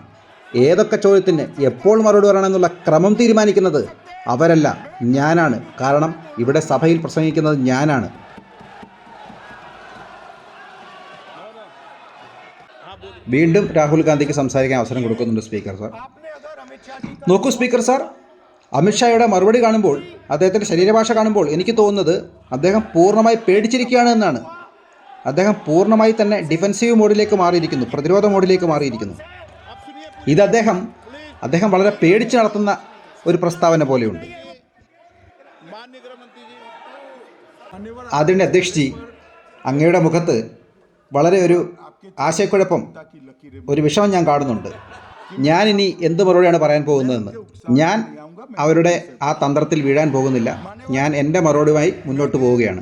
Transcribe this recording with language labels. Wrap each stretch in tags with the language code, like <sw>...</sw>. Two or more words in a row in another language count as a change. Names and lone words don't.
<ml>ഏതൊക്കെ ചോദ്യത്തിന് എപ്പോൾ മറുപടി പറയണമെന്നുള്ള ക്രമം തീരുമാനിക്കുന്നത് അവരല്ല, ഞാനാണ്. കാരണം ഇവിടെ സഭയിൽ പ്രസംഗിക്കുന്നത് ഞാനാണ്. വീണ്ടും രാഹുൽ ഗാന്ധിക്ക് സംസാരിക്കാൻ അവസരം കൊടുക്കുന്നുണ്ട് സ്പീക്കർ സാർ.</ml> <hi>आपने अगर अमित शाह जी</hi> <ml>നോക്കൂ സ്പീക്കർ സാർ, അമിത്ഷായുടെ മറുപടി കാണുമ്പോൾ, അദ്ദേഹത്തിൻ്റെ ശരീരഭാഷ കാണുമ്പോൾ എനിക്ക് തോന്നുന്നത് അദ്ദേഹം പൂർണ്ണമായി പേടിച്ചിരിക്കുകയാണ് എന്നാണ്. അദ്ദേഹം പൂർണ്ണമായി തന്നെ ഡിഫെൻസീവ് മോഡിലേക്ക് മാറിയിരിക്കുന്നു, പ്രതിരോധ മോഡിലേക്ക് മാറിയിരിക്കുന്നു. ഇത് അദ്ദേഹം വളരെ പേടിച്ച് നടത്തുന്ന ഒരു പ്രസ്താവന പോലെയുണ്ട്.</ml> <hi>माननीय गृह मंत्री जी,</hi> <ml>ആദരണീയ അധ്യക്ഷ് ജി, അങ്ങയുടെ മുഖത്ത് വളരെ ഒരു ആശയക്കുഴപ്പം, ഒരു വിഷമം ഞാൻ കാണുന്നുണ്ട്. ഞാനിനി എന്ത് മറുപടിയാണ് പറയാൻ പോകുന്നതെന്ന്. ഞാൻ അവരുടെ ആ തന്ത്രത്തിൽ വീഴാൻ പോകുന്നില്ല. ഞാൻ എൻ്റെ മറുപടിയുമായി മുന്നോട്ട് പോവുകയാണ്.</ml>